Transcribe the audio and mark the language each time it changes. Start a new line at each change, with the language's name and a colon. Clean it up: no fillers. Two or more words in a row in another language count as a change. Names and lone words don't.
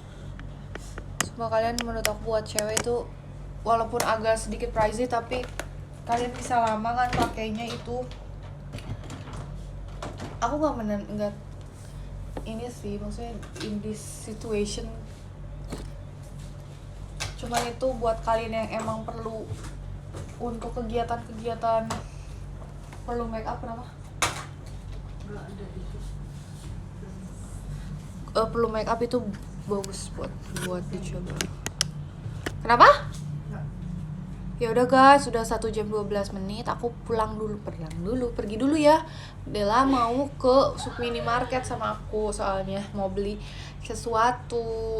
Indonesian: Semua kalian menurut aku buat cewek itu walaupun agak sedikit pricey tapi kalian bisa lama kan pakainya itu. Aku nggak ini sih, maksudnya
English: in this situation,
Indonesian: cuman itu buat kalian yang emang perlu untuk kegiatan-kegiatan perlu
English: make up.
Indonesian: Kenapa? Nggak ada itu. Perlu
English: make up
Indonesian: itu bagus buat dicoba. Kenapa? Nggak. Ya udah guys, sudah 1 jam 12 menit. Aku pergi dulu ya. Dela mau ke minimarket sama aku soalnya mau beli sesuatu.